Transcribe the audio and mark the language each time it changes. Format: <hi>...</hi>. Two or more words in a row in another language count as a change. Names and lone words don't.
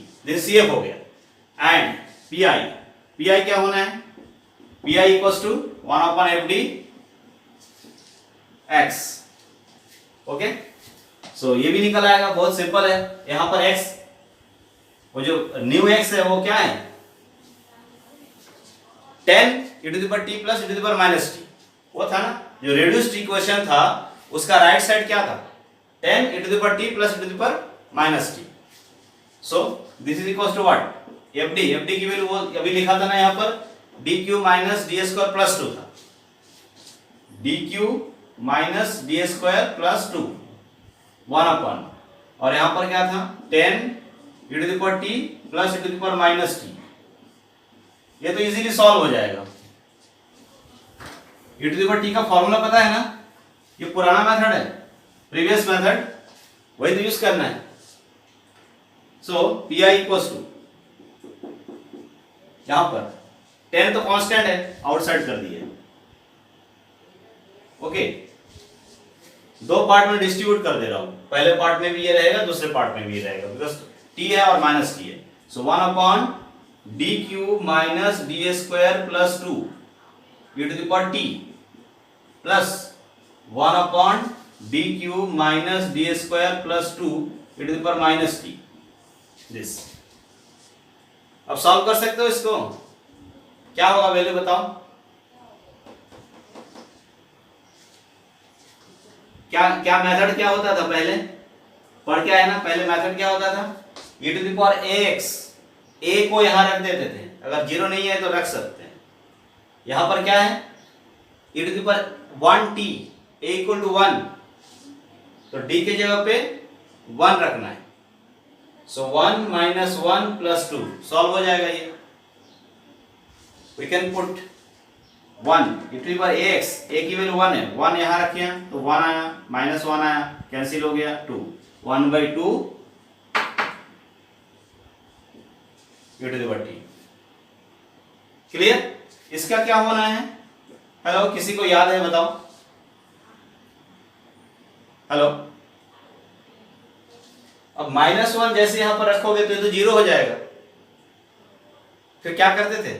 <en>this CF</en> <hi>हो गया। एंड PI क्या होना है,</hi> <en>PI equals to 1/FD x. okay, so</en> <hi>ये भी निकल आएगा, बहुत सिंपल है। यहाँ पर x, वो जो न्यू x है वो क्या है,</hi> <en>10 e to the power t plus e to the power -t,</en> <hi>वो था ना जो</hi> <en>reduced equation</en> <hi>था, उसका</hi> <en>right side</en> <hi>क्या था,</hi> <en>10 e to the power t plus e to the power -t। so this is equals to what,</en> <hi>FD की वैल्यू वो अभी लिखा था ना यहाँ पर, dq - d² + 2 था, dq - d² + 2 1/, और यहाँ पर क्या था</hi> <en>10 e to the power t plus e to the power -t।</en> <hi>ये तो</hi> <en>easily solve</en> <hi>हो जाएगा।</hi> <en>e to the power t</en> <hi>का फॉर्मूला पता है ना, ये पुराना मेथड है,</hi> <en>previous method,</en> <hi>वही तो यूज करना है।</hi> <en>so PI equals to,</en> <hi>यहां पर 10 तो कांस्टेंट है, आउटसाइड कर दिए। ओके, दो पार्ट में डिस्ट्रीब्यूट कर दे रहा हूं, पहले पार्ट में भी ये रहेगा, दूसरे पार्ट में भी ये रहेगा, बिकॉज t है और -t है।</hi> <en>so 1/dq -- d² + 2 e to the power t plus 1/dq - d² + 2 e to the power -t, this.</en> <hi>अब सॉल्व कर सकते हो इसको, क्या होगा वैल्यू बताओ, क्या मेथड क्या होता था पहले, पढ़ के आए ना, पहले मेथड क्या होता था,</hi> <en>e to the power ax,</en> <hi>a को यहां रख देते थे, अगर 0 नहीं है तो रख सकते हैं। यहां पर क्या है,</hi> <en>e to the power 1t, a = 1,</en> <hi>तो d के जगह पे 1 रखना है। सो 1 - 1 + 2 सॉल्व हो जाएगा ये।</hi> <en>we can put 1 e to the power ax,</en> <hi>a की वैल्यू 1 है, 1 यहां रखिए तो 1 आया, -1 आया, कैंसिल हो गया,</hi> <en>2 1/2 e to the power t।</en> <hi>क्लियर, इसका क्या होना है, हेलो किसी को याद है बताओ, हेलो। अब -1 जैसे यहां पर रखोगे तो ये तो 0 हो जाएगा, फिर क्या करते थे?</hi>